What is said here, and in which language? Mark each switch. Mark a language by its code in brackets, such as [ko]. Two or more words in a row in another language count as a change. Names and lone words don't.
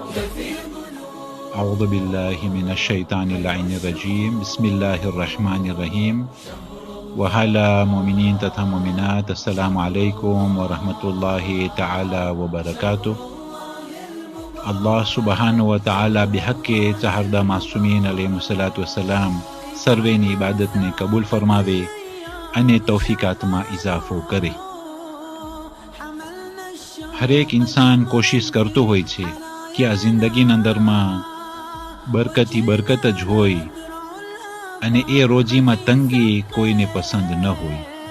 [ar] أعوذ بالله من الشيطان اللعين الرجيم بسم الله الرحمن الرحيم وحالا مؤمنين تथा مؤمنات السلام عليكم ورحمة الله تعالى وبركاته الله سبحانه وتعالى [gu] બિહક્કે ચાહરદા માસૂમીન [ar] عليه الصلاة والسلام [gu] સર્વેની ઇબાદતને કબૂલ ફરમાવે અને તૌફીકાતમાં ઇઝાફો કરે. હરેક ઇન્સાન કોશિશ કરતો હોય છે કે આ જિંદગીના અંદરમાં બરકતી બરકત જ હોય અને એ રોજીમાં તંગી કોઈને પસંદ ન હોય.